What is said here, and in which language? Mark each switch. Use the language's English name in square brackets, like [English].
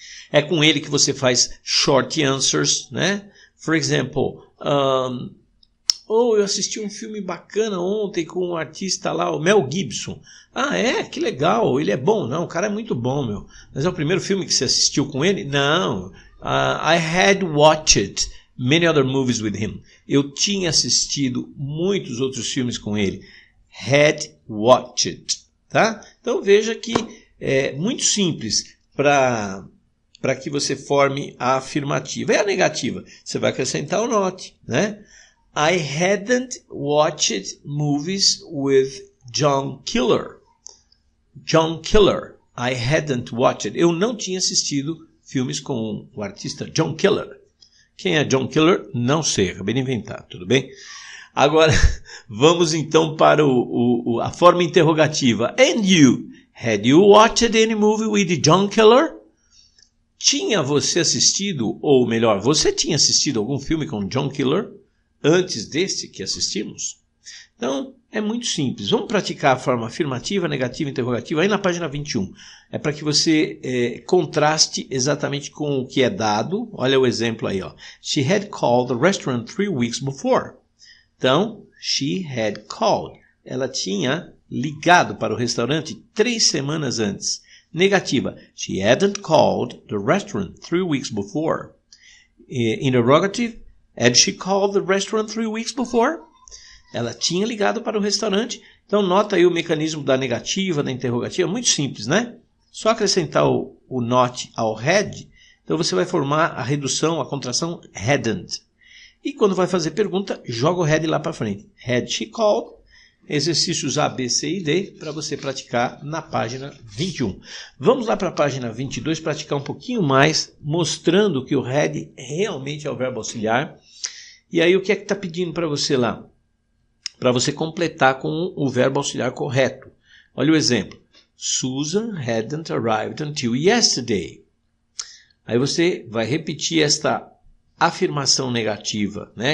[Portuguese] É com ele que você faz short answers, né? [English] For example, [Portuguese] eu assisti um filme bacana ontem com um artista lá, o Mel Gibson. Ah, é? Que legal, ele é bom. Não, o cara é muito bom, meu. Mas é o primeiro filme que você assistiu com ele? Não. [English] I had watched many other movies with him. [Portuguese] Eu tinha assistido muitos outros filmes com ele. [English] Had watched. [Portuguese] Tá? Então veja que é muito simples para que você forme a afirmativa. E a negativa? Você vai acrescentar o not, né? [English] I hadn't watched movies with John Killer. John Killer. I hadn't watched. [Portuguese] Eu não tinha assistido filmes com o artista John Killer. Quem é John Killer? Não sei, acabei de inventar, tudo bem? Agora, vamos então para a forma interrogativa. [English] And you? Had you watched any movie with John Killer? [Portuguese] Tinha você assistido, ou melhor, você tinha assistido algum filme com John Killer? Antes desse que assistimos? Então, é muito simples. Vamos praticar a forma afirmativa, negativa, interrogativa, aí na página 21. É para que você contraste exatamente com o que é dado. Olha o exemplo aí, ó. [English] She had called the restaurant 3 weeks before. [Portuguese] Então, [English] she had called. [Portuguese] Ela tinha ligado para o restaurante 3 semanas antes. Negativa. [English] She hadn't called the restaurant 3 weeks before. Interrogative. Had she called the restaurant 3 weeks before? [Portuguese] Ela tinha ligado para o restaurante. Então, nota aí o mecanismo da negativa, da interrogativa. Muito simples, né? Só acrescentar o not ao had. Então, você vai formar a redução, a contração hadn't. E quando vai fazer pergunta, joga o had lá para frente. [English] Had she called? [Portuguese] Exercícios A, B, C e D para você praticar na página 21. Vamos lá para a página 22 praticar um pouquinho mais, mostrando que o had realmente é o verbo auxiliar. E aí o que é que está pedindo para você lá? Para você completar com o verbo auxiliar correto. Olha o exemplo. [English] Susan hadn't arrived until yesterday. [Portuguese] Aí você vai repetir esta afirmação negativa, né?